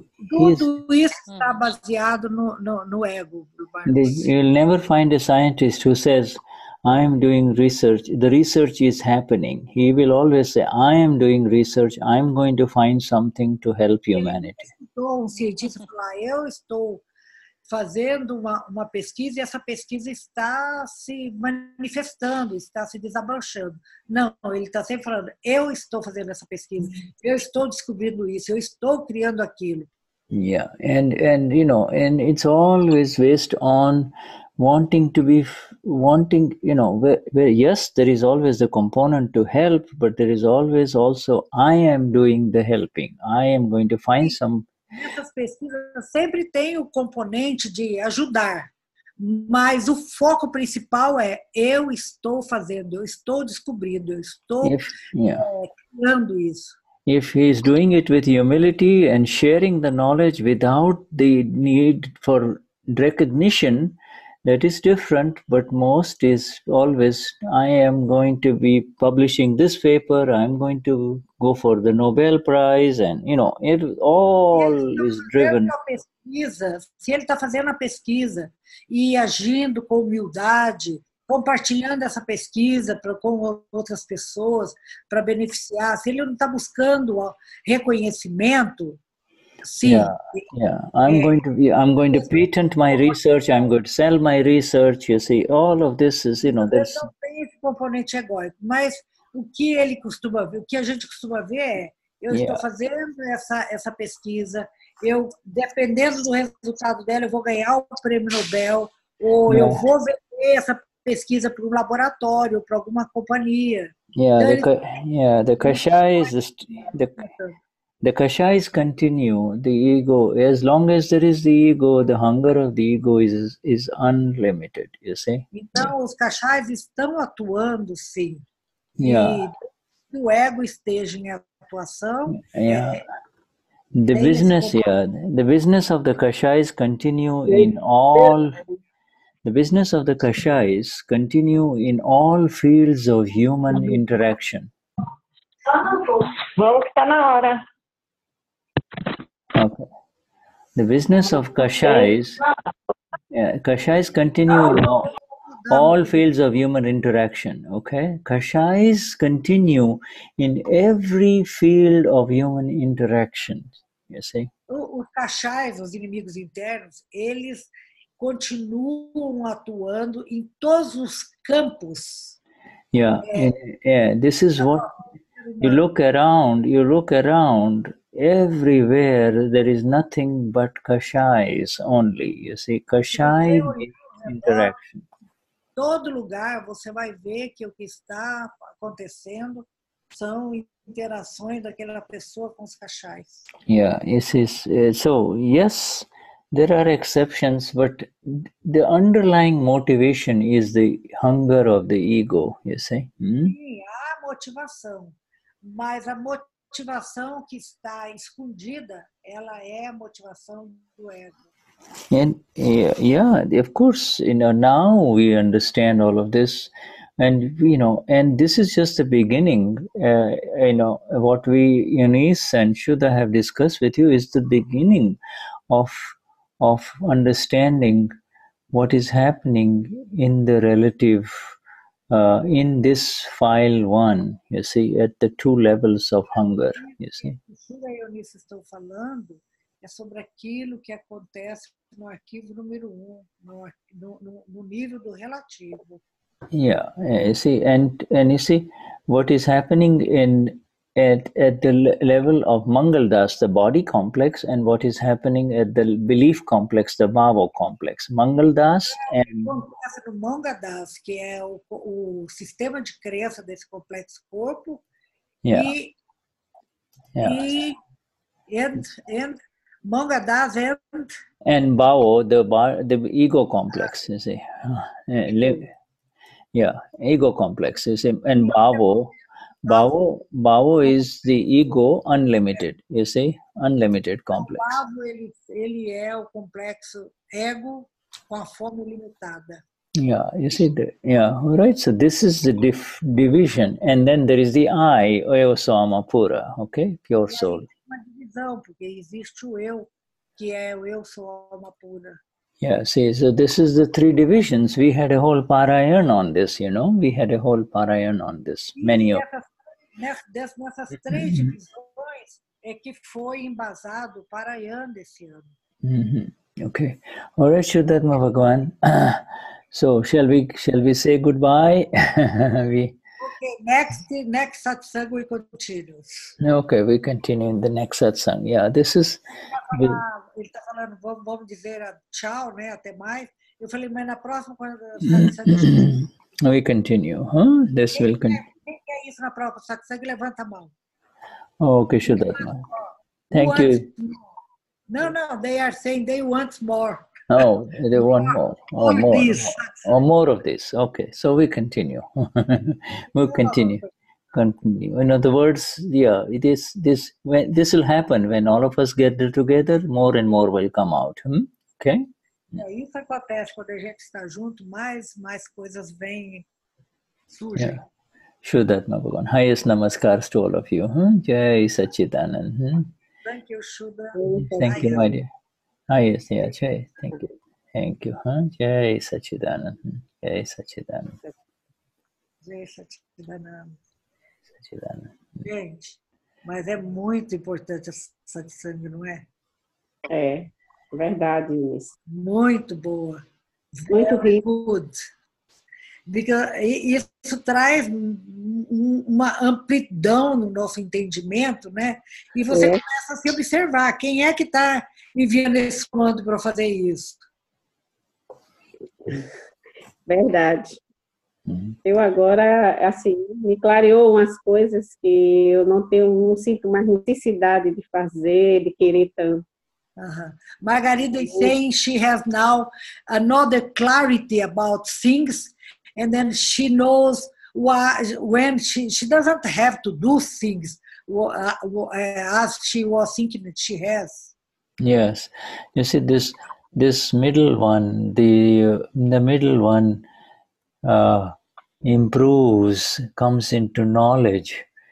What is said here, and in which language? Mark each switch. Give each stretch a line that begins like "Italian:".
Portuguese: Tudo isso está baseado no ego.
English: You'll never find a scientist who says, "I am doing research." The research is happening. He will always say, "I am doing research. I am going to find something to help humanity."
Portuguese: Um cientista falar, eu estou fazendo uma pesquisa e essa pesquisa está se manifestando, está se desabrochando. Não, ele está sempre falando, eu estou fazendo essa pesquisa, eu estou descobrindo isso, eu estou criando aquilo.
English: Yeah, and it's always based on wanting, where yes, there is always the component to help, but there is always also, I am doing the helping. I am going to find some.
Portuguese: Nessas pesquisas sempre tem o componente de ajudar, mas o foco principal é eu estou fazendo, eu estou descobrindo, eu estou criando isso.
English: If he is doing it with humility and sharing the knowledge without the need for recognition, that is different, but most is always, I am going to be publishing this paper, I am going to go for the Nobel Prize, and it all is driven.
Portuguese: Se ele está fazendo a pesquisa e agindo com humildade, compartilhando essa pesquisa com outras pessoas para beneficiar, se ele não está buscando reconhecimento, sim.
English: Yeah. I'm going to patent my research. I'm going to sell my research. You see, all of this is, there's.
Portuguese: Não tem esse componente egóico, mas o que ele costuma ver, o que a gente costuma ver é, eu estou fazendo essa pesquisa, dependendo do resultado dela, eu vou ganhar o prêmio Nobel, ou eu vou vender essa pesquisa para um laboratório, para alguma companhia.
English: The Kashai is The kashais continue, the ego, as long as there is the ego, the hunger of the ego is unlimited, you see?
Portuguese: Então, os kashais estão atuando, sim.
English: Yeah.
Portuguese: E o ego esteja em atuação.
English: Yeah. The business, the business of the kashais continue in all. The business of the kashais continue in all fields of human interaction.
Portuguese: Vamos que tá na hora.
English: Okay. The business of kashais, kashais continue in all fields of human interaction. Okay, kashais continue in every field of human interaction. You see.
Portuguese: Os kashais, os inimigos internos, eles continuam atuando em todos os campos.
English: Yeah, yeah. This is what you look around. You look around. Everywhere there is nothing but kashais only. You see, kashai interaction.
Portuguese: Todo lugar você vai ver que o que está acontecendo são interações daquela pessoa com os kashais.
English: Yeah, so yes, there are exceptions, but the underlying motivation is the hunger of the ego, you see.
Portuguese: Sim, há motivação, mas a motivação que está escondida, ela é a motivação do ego.
English: And yeah, of course, now we understand all of this, and and this is just the beginning. What we, Eunice and Shuddha, have discussed with you is the beginning of understanding what is happening in the relative, in this file one. You see, at the two levels of hunger. You see.
Portuguese: Shuddha e Eunice estão falando é sobre aquilo que acontece no arquivo número 1, no nível do relativo.
English: Yeah, you see, and you see what is happening at the level of Mangaldas, the body complex, and what is happening at the belief complex, the Bhava complex. Mangaldas and
Portuguese: acontece no Mangaldas, que é o sistema de crença desse complexo corpo,
English: and Mangaldas and Bhava, the ego complex. You see, ego complex. You see, and Bhava is the ego unlimited, you see, unlimited complex.
Portuguese: Bhava, ele é o complexo ego com a forma limitada.
English: Yeah, you see, right. So this is the division, and then there is the I, Ayosama Pura, okay, pure soul.
Portuguese: Uma divisão, porque existe o eu, que é o eu sou alma pura.
English: Yeah, see, so this is the three divisions. We had a whole Parayan on this, we had a whole Parayan on this. Many of
Portuguese: nessas três divisões é que foi embasado o Parayan desse ano.
English: Okay. All right, Vishuddhatma Bhagavan. So shall we say goodbye? Okay, next satsang we continue. Okay, we continue in the next satsang. Yeah, this is.
Portuguese: Ele está falando, vamos dizer tchau, né? Até mais. Eu falei, mas na próxima satsang.
English: We continue, huh? This will continue.
Portuguese: Quem quer isso na próxima satsang? Levanta a mão.
English: Okay, Vishuddhatma. Thank you. No, they are saying they want more. Oh, they want more. More of this. Okay, so we continue. We'll continue. In other words, it is this. When this will happen, when all of us get together, more and more will come out. Okay.
Portuguese: Isso acontece quando a gente está junto, mais coisas vêm, surgem.
English: Yeah. Shuddhatma Bhagavan. Highest namaskars to all of you. Jai Sachidanand. Thank you, Shuddha. Thank you, my dear. Highest, Jai. Thank you. Jai Sachidanand. Jai Sachidanand. Jai Sachidanand.
Portuguese: Gente, mas é muito importante essa satsang, não é? É, verdade, Eunice. Muito boa. Muito rico. Isso traz uma amplidão no nosso entendimento, né? E você começa a se observar quem é que está enviando esse comando para fazer isso. Verdade. Eu agora, assim, me clareou umas coisas que eu não sinto mais necessidade de fazer, de querer tanto.
English: Margarida is saying she has now another clarity about things, and then she knows when she doesn't have to do things as she was thinking that she has. Yes, you see this middle one, the middle one improves, comes into knowledge.